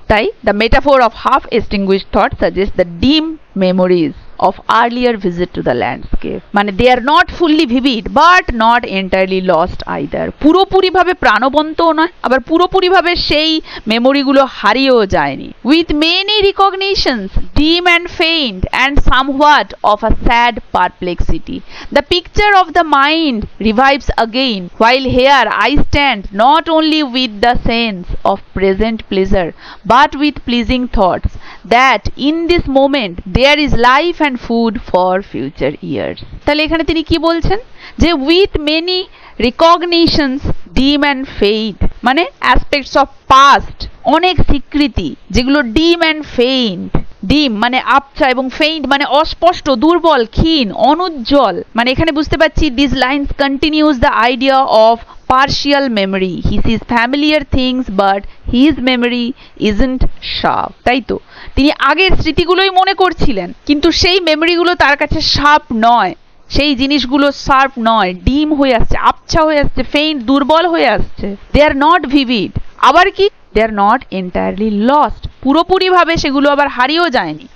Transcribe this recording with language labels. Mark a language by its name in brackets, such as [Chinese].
[English] তাই the metaphor of half extinguished thought suggest the dim memories of earlier visit to the landscape, মানে they are not fully vivid but not entirely lost either, [Bangla] পুরোপুরি ভাবে প্রাণবন্তও নয়, আবার পুরোপুরি ভাবে সেই মেমোরিগুলো হারিয়েও যায়নি। [English] with many recognitions dim and faint and somewhat of a sad perplexity, the picture of the mind revives again, while here I stand not only with the sense of present pleasure but with pleasing thoughts that in this moment there is life and food for future years. [Bangla] তাহলে এখানে তিনি কি বলছেন, যে [English] with many recognitions dim and faint, [Bangla] মানে [English] aspects of past, [Bangla] অনেক স্বীকৃতি যেগুলো dim and faint, ডিম মানে আবছা এবং ফেইন্ট মানে অস্পষ্ট, দুর্বল, ক্ষীণ, অনুজ্জ্বল। মানে এখানে বুঝতে পারছি [English] This lines continues the idea of partial memory. He sees familiar things but his memory isn't sharp. [Bangla] তাই তো তিনি আগের স্মৃতিগুলোই মনে করছিলেন, কিন্তু সেই মেমোরিগুলো তার কাছে শার্প নয়, সেই জিনিসগুলো শার্প নয়, ডিম হয়ে আসছে, আবছা হয়ে আসছে, ফেইন্ট, দুর্বল হয়ে আসছে। [English] they are not vivid, [Bangla] আবার কি [English] they are not entirely lost, [Bangla] পুরোপুরি ভাবে সেগুলো আবার হারিয়েও যায়নি।